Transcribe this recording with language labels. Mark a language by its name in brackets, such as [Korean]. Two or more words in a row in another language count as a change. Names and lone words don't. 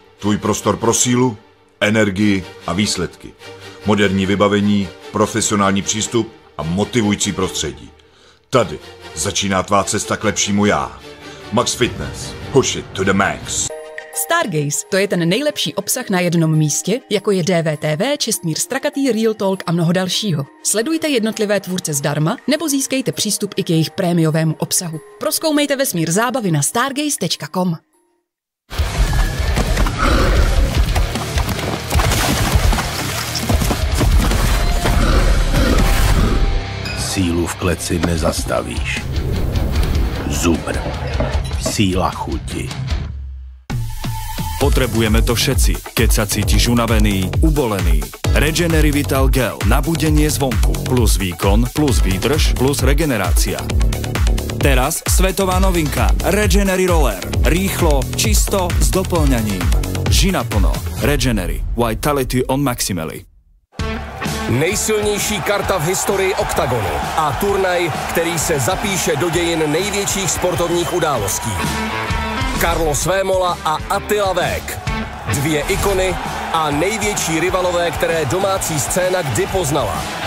[Czech] Tvůj prostor pro sílu, energii a výsledky. Moderní vybavení, profesionální přístup a motivující prostředí. Tady začíná tvá cesta k lepšímu já. [English] Max Fitness. Push it to the max. [Czech] Stargaze, to je ten nejlepší obsah na jednom místě, jako je DVTV, Čestmír Strakatý, Real Talk a mnoho dalšího. Sledujte jednotlivé tvůrce zdarma, nebo získejte přístup i k jejich prémiovému obsahu. Prozkoumejte vesmír zábavy na stargaze.com. Sílu v kleci nezastavíš. Zubr. Síla chuti. [Slovak] Potrebujeme to všetci, keď sa cítiš unavený, ubolený. Regenery Vital Gel na budenie zvonku, plus výkon, plus výdrž, plus regenerácia. Teraz svetová novinka Regenery Roller. Rýchlo, čisto, s doplňaním. Ži naplno. Regenery. [English] Vitality on Maximally. [Czech] Nejsilnější karta v historii Oktagonu a turnaj, který se zapíše do dějin největších sportovních událostí. Carlos Vémola a Attila Vek. Dvě ikony a největší rivalové, které domácí scéna kdy poznala.